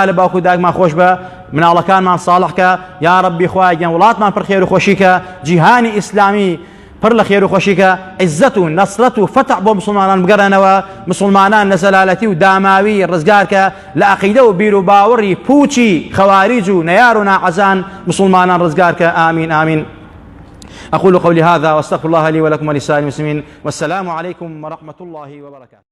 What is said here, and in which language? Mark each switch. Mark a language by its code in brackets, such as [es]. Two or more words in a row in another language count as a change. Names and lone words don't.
[ckb] لە باوکو دایکمان خۆش بە مناڵەکانمان ساڵحکە یا ڕەبی خوایان وڵاتمان پڕ خێر و خۆشیکە جیهانی ئیسلامی پڕ لە خێر و خۆشیکە عیزەت و نەسرەت و فتح بۆ مسلمانان بگەڕێنەوە مسلمانان لە زەلالەتی و داماوی ڕزگارکە لە عەقیدە و بیر و باوەڕی پوچی خەواریج و نەیار و ناعەزان مسلمانان ڕزگارکە آمین آمین [ar] أقول قولي هذا واستغفر الله لي ولكم ولسائر المسلمين والسلام عليكم ورحمة الله وبركاته.